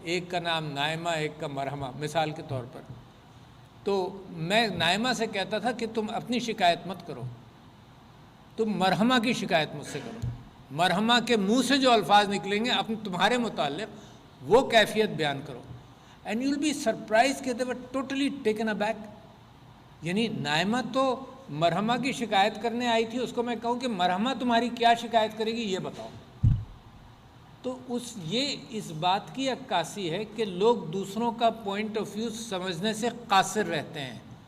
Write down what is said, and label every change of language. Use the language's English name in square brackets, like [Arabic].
[Urdu] ایک کا نام نائمہ، ایک کا مرحمہ، مثال کے طور پر. تو میں نائمہ سے کہتا تھا کہ تم اپنی شکایت مت کرو، تم مرحمہ کی شکایت مجھ سے کرو. مرحمہ کے منہ سے جو الفاظ نکلیں گے تمہارے متعلق وہ کیفیت بیان کرو. [English] and you will be surprised [Urdu] کہ [English] They were totally taken aback. [Urdu] یعنی نائمہ تو مرحمہ کی شکایت کرنے آئی تھی، اس کو میں کہوں کہ مرحمہ تمہاری کیا شکایت کرے گی یہ بتاؤ. تو یہ اس بات کی عکاسی ہے کہ لوگ دوسروں کا پوائنٹ آف ویو سمجھنے سے قاصر رہتے ہیں.